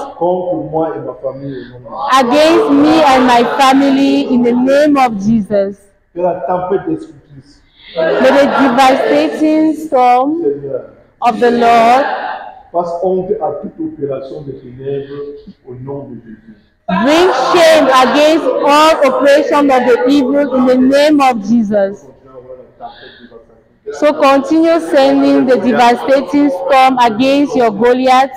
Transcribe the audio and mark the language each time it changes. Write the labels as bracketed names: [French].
[French] contre moi et ma famille au nom de Jésus. [English] against me and my family in the name of Jesus. [French] Que la tempête destructrice, [English] May the devastating storm [French] Seigneur, [English] of the Lord [French] fasse honte à toute opération de ténèbres au nom de Jésus. [English] bring shame against all operations of the evil in the name of Jesus. So continue sending the devastating storm against your Goliath